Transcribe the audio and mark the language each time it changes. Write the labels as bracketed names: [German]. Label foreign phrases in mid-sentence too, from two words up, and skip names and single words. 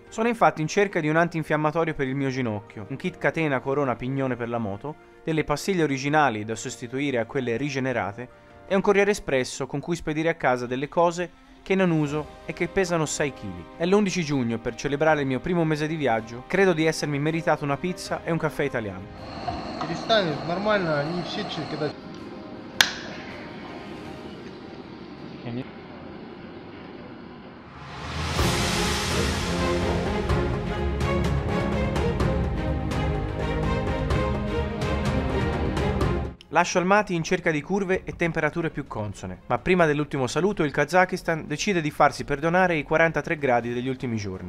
[Italian] Sono infatti in cerca di un antinfiammatorio per il mio ginocchio, un kit catena corona pignone per la moto, delle pastiglie originali da sostituire a quelle rigenerate e un corriere espresso con cui spedire a casa delle cose che non uso e che pesano 6 kg. È l'11 giugno, per celebrare il mio primo mese di viaggio, credo di essermi meritato una pizza e un caffè italiano. [Russian] Перестань, нормально, они все когда... [Italian] Lascio Almaty in cerca di curve e temperature più consone, ma prima dell'ultimo saluto il Kazakistan decide di farsi perdonare i 43 gradi degli ultimi giorni.